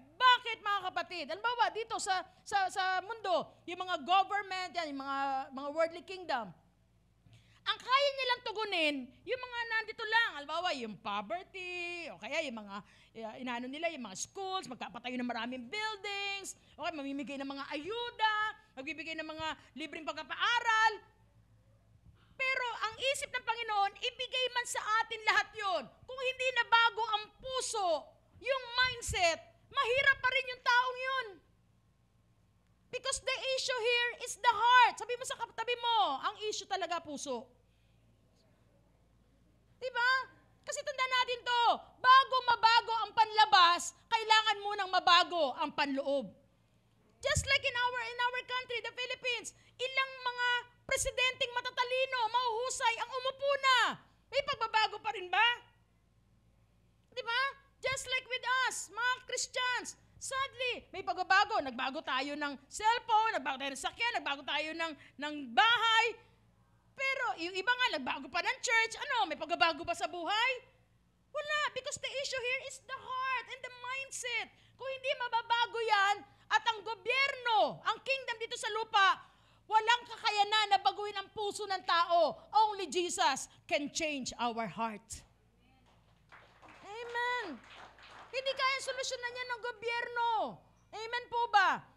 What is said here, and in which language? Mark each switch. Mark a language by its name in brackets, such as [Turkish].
[Filipino] Bakit mga kapatid? Halimbawa dito sa mundo, yung mga government, yan, yung mga worldly kingdom, ang kaya nilang tugunin, yung mga nandito lang, halimbawa yung poverty, o kaya yung mga, inaano nila, yung mga schools, magkapatayo ng maraming buildings, okay, mamimigay ng mga ayuda, magbibigay ng mga libreng pagpapaaral. Pero ang isip ng Panginoon, ibigay man sa atin lahat yon. Kung hindi na bago ang puso, yung mindset, mahirap pa rin yung taong yun. [English] Because the issue here is the heart. [Filipino] Sabi mo sa katabi mo, ang issue talaga puso. Diba? Kasi tandaan natin to, bago mabago ang panlabas, kailangan munang mabago ang panloob. [English] Just like in our country, the Philippines, [Filipino] ilang mga presidenteng matatalino, mahuhusay ang umupo na. May pagbabago pa rin ba? Diba? [English] Just like with us, [Filipino] mga [English] Christians, sadly, [Filipino] may pagbabago. Nagbago tayo ng cellphone, nagbago tayo ng sakyan, nagbago tayo ng bahay. Pero yung iba nga, nagbago pa ng church. Ano, may pagbabago ba sa buhay? Wala, [English] because the issue here is the heart and the mindset. [Filipino] Kung hindi mababago yan, at ang gobyerno, ang kingdom dito sa lupa, walang kakayanan na baguhin ang puso ng tao. [English] Only Jesus can change our heart. Amen. [Filipino] Hindi kaya solusyonan yan ng gobyerno. Amen po ba?